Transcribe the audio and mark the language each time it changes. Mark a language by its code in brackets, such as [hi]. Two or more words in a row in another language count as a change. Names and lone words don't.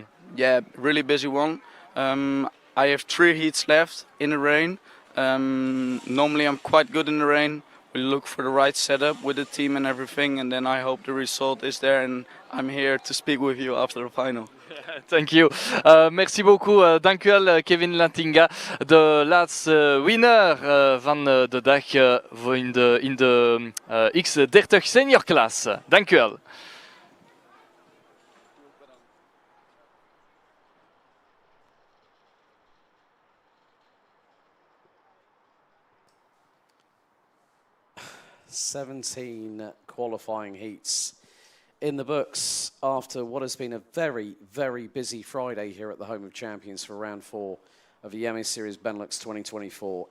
[en] Yeah, really busy one. I have 3 heats left in the rain. Normally I'm quite good in the rain. We look for the right setup with the team and everything, and then I hope the result is there, and I'm here to speak with you after the final. Thank you. [fr] Merci beaucoup. [nl] Dank u wel, Kevin Lantinga, de laatste winnaar van de dag in de X30 Senior klasse. Dank u wel. [en] "17 qualifying heats in the books after what has been a very, very busy Friday here at the Home of Champions for round 4 of the Iame Series Benelux 2024.